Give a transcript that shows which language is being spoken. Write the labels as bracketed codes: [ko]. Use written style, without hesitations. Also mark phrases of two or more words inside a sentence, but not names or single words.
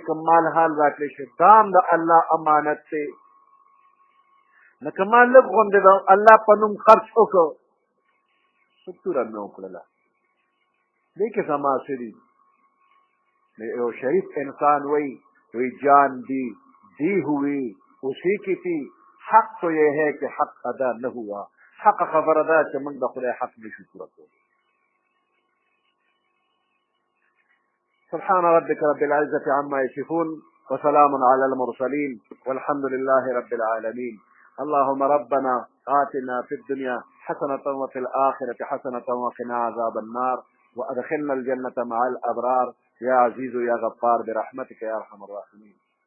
[ps] کوم مال حال راکړی شي دا هم د الله امانت دی نو که ما لږ غوندې د الله په نوم خرچ وکړو څه توره مې وکړله دې کې زما څه دي یو شریف انسان وی [ur] جان دی ہوئی اسی کی تھی حق تو یہ ہے کہ حق ادا نہ ہوا [ps] حق خبر ادا چې موږ د خدای حق نشو پوره کولی [ar] سبحان ربك رب العزة عما يصفون وسلام على المرسلين والحمد لله رب العالمين اللهم ربنا آتنا في الدنيا حسنة وفي الآخرة حسنة وقنا عذاب النار وأدخلنا الجنة مع الأبرار يا عزيز يا غفار برحمتك يا أرحم الراحمين